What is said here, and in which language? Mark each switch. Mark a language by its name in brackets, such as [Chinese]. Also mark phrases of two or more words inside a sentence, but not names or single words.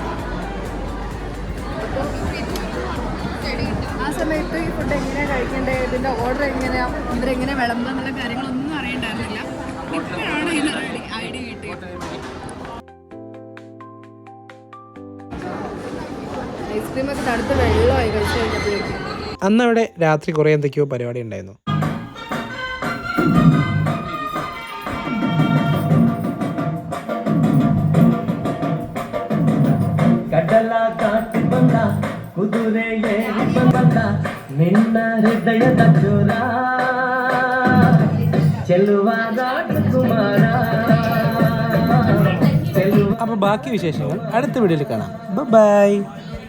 [Malayalam] അപ്പോൾ ആ സമയത്ത് ഈ ഫുഡ് എങ്ങനെയാണ് കഴിക്കേണ്ടത്, ഇതിൻ്റെ ഓർഡർ എങ്ങനെയാണ്, ഇവരെങ്ങനെ വിളമ്പുക എന്നുള്ള കാര്യങ്ങളൊന്നും അറിയണ്ടായിരുന്നില്ല. ഇപ്പോഴാണ് ഇതിന് ഐഡിയ കിട്ടിയത്. ഐസ്ക്രീമൊക്കെ തണുത്ത് വെള്ളമായി കഴിച്ച് കഴിഞ്ഞപ്പോഴേക്കും. അന്ന് അവിടെ രാത്രി കുറേ എന്തൊക്കെയോ പരിപാടി ഉണ്ടായിരുന്നു. [Kannada] ಕಡಲ ದಾಟಿ ಬಂದ ಕುದುರೆ ಏರಿ ಬಂದ ನಿನ್ನ ಹೃದಯದ ಚೋರ ಚೆಲುವ ರಾಜಕುಮಾರ. [Malayalam] അപ്പോൾ ബാക്കി വിശേഷങ്ങൾ അടുത്ത വീഡിയോയിൽ കാണാം. ബൈ.